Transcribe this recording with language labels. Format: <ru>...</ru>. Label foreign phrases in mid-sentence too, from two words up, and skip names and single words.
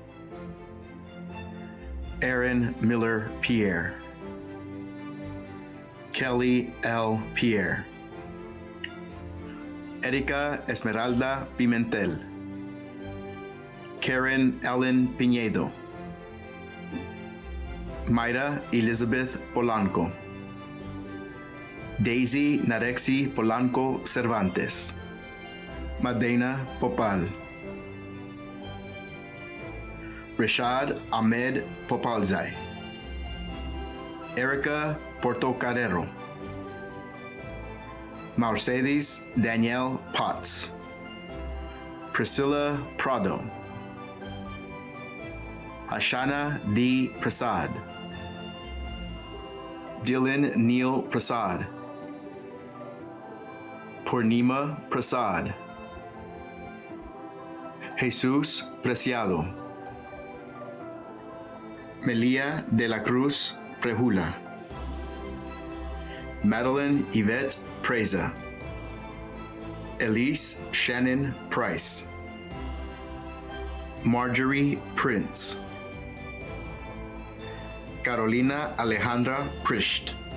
<en>Aaron Miller Pierre. Kelly L. Pierre. Erika Esmeralda Pimentel. Karen Ellen Pinedo. Mayra Elizabeth Polanco. Daisy Narexi Polanco Cervantes. Madena Popal. Rashad Ahmed Popalzai. Erica Portocarrero. Mercedes Danielle Potts. Priscilla Prado. Ashana D. Prasad. Dylan Neil Prasad. Purnima Prasad. Jesus Preciado. Melia de la Cruz Prehula. Madeline Yvette Preza. Elise Shannon Price. Marjorie Prince. Carolina Alejandra Prisht.</en>